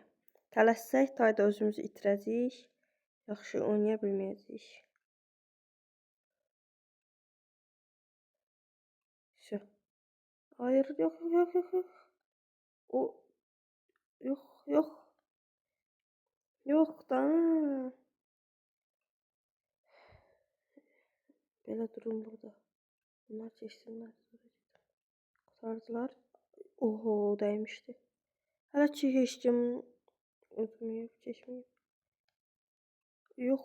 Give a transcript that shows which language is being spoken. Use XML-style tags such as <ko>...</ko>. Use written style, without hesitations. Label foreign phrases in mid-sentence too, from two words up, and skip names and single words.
<az>Tələssək tayda özümüzü itirəcəyik. Yaxşı oynaya bilməyəcəyik.</az> <tr>Şu. Hayır, yok. O yok. Yok da.</tr> <az>Belə durum burada. Bunlar keçsinlər. Kurtardılar. Oho, dəymişdi. Hələ ki keçdim. Ötməyib, keçməyib. Yox.</az>